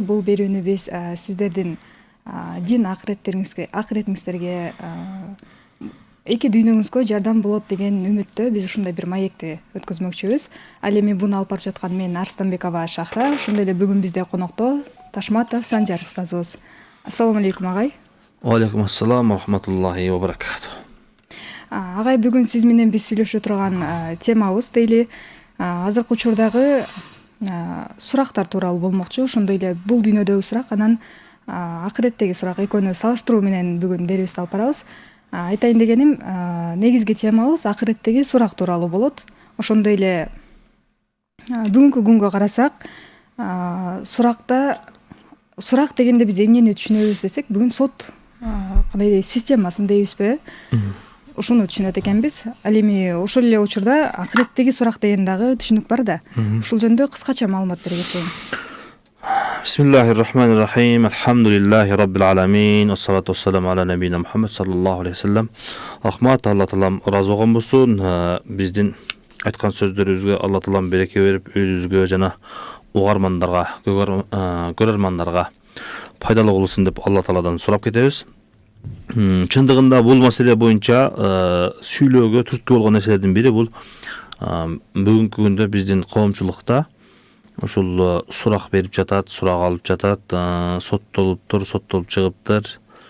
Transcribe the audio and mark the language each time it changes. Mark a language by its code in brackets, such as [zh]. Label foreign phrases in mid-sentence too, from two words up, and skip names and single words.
[ky] Бул берүүнү биз сиздердин дин акыретиңиздерге эки дүйнөңүзгө жардам болот деген үмүттө биз ушундай бир маекти өткөзмөкчүбүз. Ал эми буну алып барып жаткан мен Арстанбекова Шахра, ошондой эле бүгүн бизде конокто Ташматов Санжар устазыбыз. [ar] السلام عليكم агай. عليكم السلام ورحمة الله وبركاته. [ky] Агай, бүгүн сиз менен биз сүйлөшө турган темабыз дейли азыркы учурдагы сурактар тууралуу болмокчу. Ошондой эле бул дүйнөдөгү сурак анан акыреттеги сурак экөөнү салыштыруу менен бүгүн берүүбүздү алып барабыз. Айтайын дегеним, негизги темабыз акыреттеги сурак тууралуу болот. Ошондой эле бүгүнкү күнгө карасак, сурак дегенде биз эмнени түшүнөбүз десек, бүгүн сот кандай системасын дейбизби? Ушуну түшүнөт экенбиз. Ал эми ошол эле учурда акыреттеги сурак деген дагы түшүнүк бар да. Ушул жөнүндө кыскача маалымат бере кетсеңиз. [ar] بسم الله الرحمن الرحيم. الحمد لله رب العالمين. الصلاة والسلام على نبينا محمد صلى الله عليه وسلم. [ky] Рахмат, Алла таалам ыраазы болгон болсун. Биздин айткан сөздөрүбүзгө Алла таалам береке берип, өзүбүзгө жана угармандарга, көрөрмандарга пайдалуу кылсын деп Алла тааладан сурап кетебиз. Чындыгында бул маселе боюнча сүйлөөгө түрткү болгон нерселердин бири бул бүгүнкү күндө биздин коомчулукта ушул сурак берип жатат, сурак алып жатат, соттолуп чыгыптыр.